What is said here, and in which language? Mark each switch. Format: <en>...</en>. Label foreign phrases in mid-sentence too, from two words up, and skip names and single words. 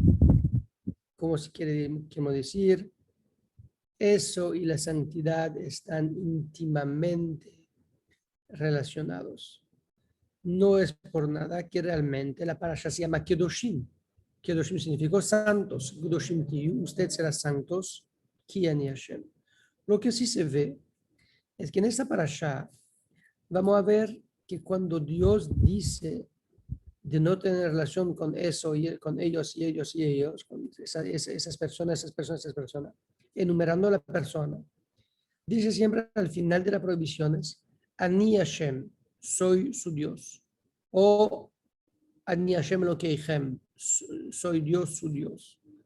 <es>Como si queremos decir, eso y la santidad están íntimamente relacionados. No es por nada que realmente la parasha se llama Kedoshim. Kedoshim significa santos.</es> <he>קדושים תהיו,</he> <es>usted será santos,</es> <he>כי אני השם.</he> <es>Lo que sí se ve es que en esta parasha vamos a ver que cuando Dios dice de no tener relación con eso, con ellos y ellos y ellos, con esas personas, enumerando a la persona, dice siempre al final de las prohibiciones,</es> <he>אני השם,</he> <es>soy su Dios, o</es> <he>אני השם</he> <es>lo que soy Dios su Dios.</es>